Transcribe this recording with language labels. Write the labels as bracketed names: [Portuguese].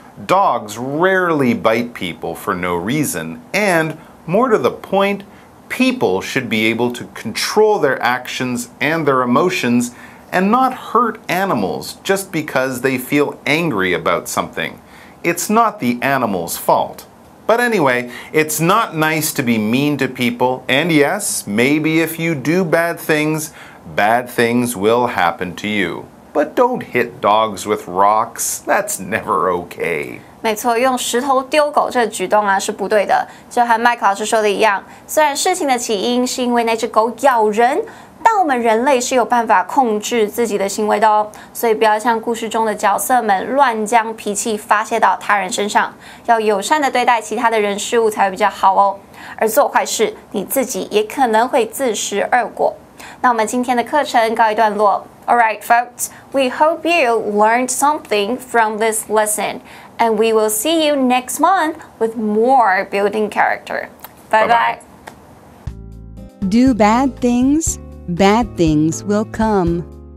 [English] Dogs rarely bite people for no reason, and more to the point, people should be able to control their actions and their emotions and not hurt animals just because they feel angry about something. It's not the animal's fault. But anyway, it's not nice to be mean to people, and yes, maybe if you do bad things will happen to you. But don't hit dogs with rocks. That's never okay. [Chinese] 没错，用石头丢狗这个举动啊是不对的，就和麦克老师说的一样。虽然事情的起因是因为那只狗咬人，但我们人类是有办法控制自己的行为的哦。所以不要像故事中的角色们乱将脾气发泄到他人身上，要友善的对待其他的人事物才会比较好哦。而做坏事，你自己也可能会自食恶果。那我们今天的课程告一段落。 [English] Alright, folks, we hope you learned something from this lesson, and we will see you next month with more building character. Bye bye. Do bad things will come.